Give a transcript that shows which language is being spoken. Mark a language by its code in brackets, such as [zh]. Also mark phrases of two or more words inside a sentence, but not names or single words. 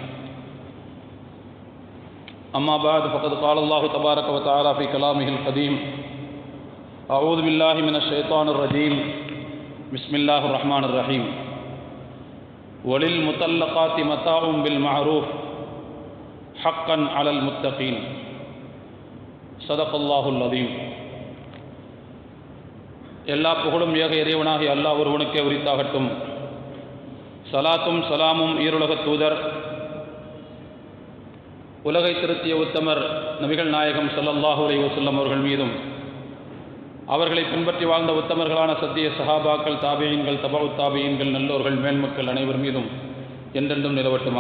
[ar] أما بعد فقد قال الله تبارك وتعالى في كلامه القديم: أعوذ بالله من الشيطان الرجيم. بسم الله الرحمن الرحيم. وَلِلْمُطَلَّقَاتِ مَتَاعٌ بِالْمَعْرُوفِ حَقًّا عَلَى الْمُتَّقِينَ. صدق الله العظيم. [ta] எல்லா புகழும் ஏக இறைவனாகிய அல்லாஹ் ஒருவனுக்கே உரித்தாகட்டும். சலாத்தும் சலாமும் ஈருலகத் தூதர், உலகை திருத்திய உத்தமர் நபிகள் நாயகம் [ar] صلى الله عليه وسلم [ta] அவர்கள் மீதும், அவர்களை பின்பற்றி வாழ்ந்த உத்தமர்களான சத்திய சஹாபாக்கள், தாபியீன்கள், தபஉ தாபியீன்கள், நல்லோர்கள், மேன்மக்கள் அனைவர் மீதும் என்றென்றும் நிலவட்டுமாக.